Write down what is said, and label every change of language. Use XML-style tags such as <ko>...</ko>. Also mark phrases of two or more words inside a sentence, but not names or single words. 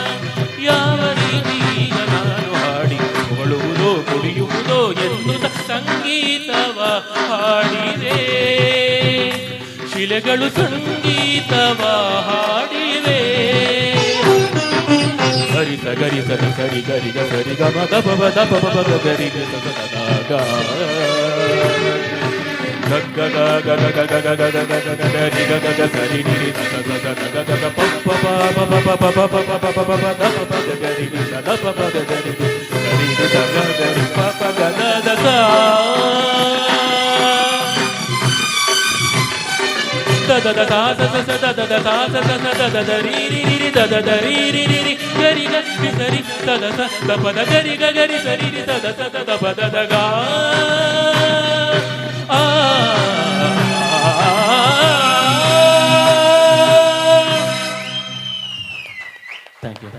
<kn>ಯಾವ ರೀತಿ ಈಗ ನಾನು ಹಾಡಿ ಹೊಗಳುವುದೋ ಕುಡಿಯುವುದೋ ಎನ್ನುತ್ತ ಸಂಗೀತವ ಹಾಡಿವೆ. ಶಿಲೆಗಳು ಸಂಗೀತವ ಹಾಡಿವೆ. ಹರಿ ಸಗರಿ ಸರಿ ಸರಿ ಗರಿ ಗ ಸರಿ ಗ ಮ ದ ಪ ಪ ದ ಪ ಪ ಪ ಗರಿ ಗ ಸ ಸ ದ ಗ ಗ ಗ ಗ ಗ ಗ ಗ ಗ ಗ ಗ ಗ ಗ ಗ ರಿ ಗ ಗ ಗ ಸರಿ ನಿ ರಿ ಸ ಸ ಸ ಗ ಗ ಗ ಗ ಪ ಪ ಪ ಪ ಪ ಪ ಪ ಪ ಪ ಪ ಪ ಪ ಪ ದ ಪ ಪ ಗ ರಿ ನಿ ಸ ದ ಪ ಪ ಗ ರಿ ನಿ ಸರಿ ನಿ ಸ ಗ ಗ ರಿ ಪ ಪ ಗ ದ ದ ಸ ದ ದ ದ ಸ ಸ ಸ ದ ದ ದ ಸ ಸ ಸ ದ ದ ದ ರಿ ರಿ ರಿ ರಿ ದ ದ ದ ರಿ ರಿ ರಿ ರಿ ಗರಿ ಗ ರಿ ಸರಿ ದ ದ ಸ ದ ಪ ದ ಗರಿ ಗ ಗರಿ ಸರಿ ರಿ ದ ದ ಸ ದ ಪ ದ ದ ಗ ಆ</kn> <en>thank you.</en>